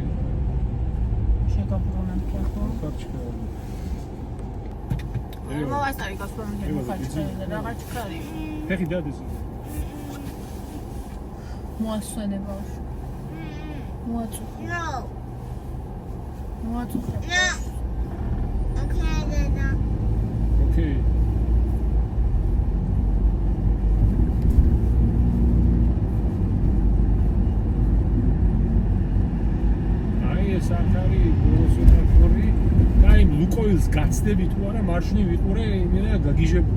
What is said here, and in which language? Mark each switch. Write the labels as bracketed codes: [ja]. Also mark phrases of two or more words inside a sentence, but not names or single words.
[ka] შეგაბრუნებ ხო? ხარჩქა. მოასწარი გასვამდნენ ხარჩქარი და რაღაც ხარი. ფეხი დადეს. მოასვენე ბავშვი. მოაწუხე. [en] No. [ka] მოაწუხე. [en] No. Okay, Dada. [ka] ოკეი. ეს ახალი სვეტაფორი და იმ ლუკოილს გაცდები თუ არა მარშრუტი ვიყურე იმენა გაგიჟებული.